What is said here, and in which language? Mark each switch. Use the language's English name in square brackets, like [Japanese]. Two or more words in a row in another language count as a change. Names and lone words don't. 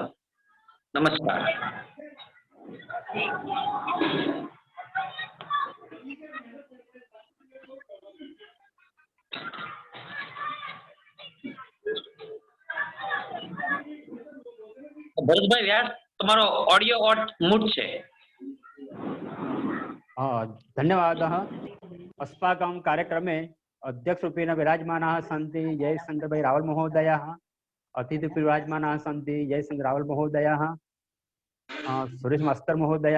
[Gujarati] नमस्कार। भरतभाई व्यास તમારો ઓડિયો મૂટ છે। [Sanskrit] धन्यवादः। अस्माकं कार्यक्रमे अध्यक्षरूपेण विराजमानाः सन्ति जयशंकर भाई रावल महोदयः। अतिथिरूपेण विराजमानाः सन्ति जयशंकर रावल महोदयः, सुरेश मास्टर महोदयः।